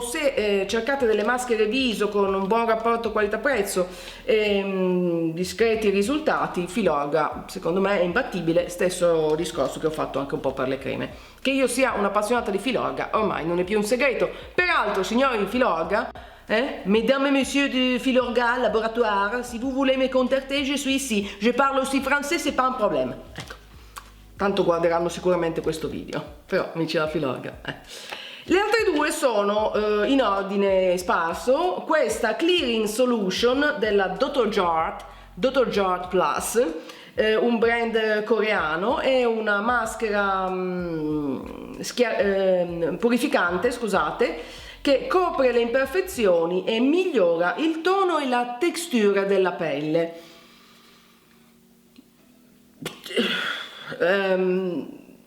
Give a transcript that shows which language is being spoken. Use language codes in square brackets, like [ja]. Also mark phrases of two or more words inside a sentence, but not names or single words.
[it] Se cercate delle maschere viso con un buon rapporto qualità-prezzo e discreti risultati, Filorga secondo me è imbattibile. Stesso discorso che ho fatto anche un po' per le creme. Che io sia un'appassionata di Filorga ormai non è più un segreto. Peraltro, signori di Filorga, [fr] mesdames et messieurs de Filorga Laboratoire, si vous voulez me contacter, je suis ici. Je parle aussi français, c'est pas un problème. [it] Ecco, tanto guarderanno sicuramente questo video, però amici della Filorga. Le altre due sono in ordine sparso. Questa Clearing Solution della Dr. Jart Plus, un brand coreano, è una maschera purificante, scusate, che copre le imperfezioni e migliora il tono e la textura della pelle.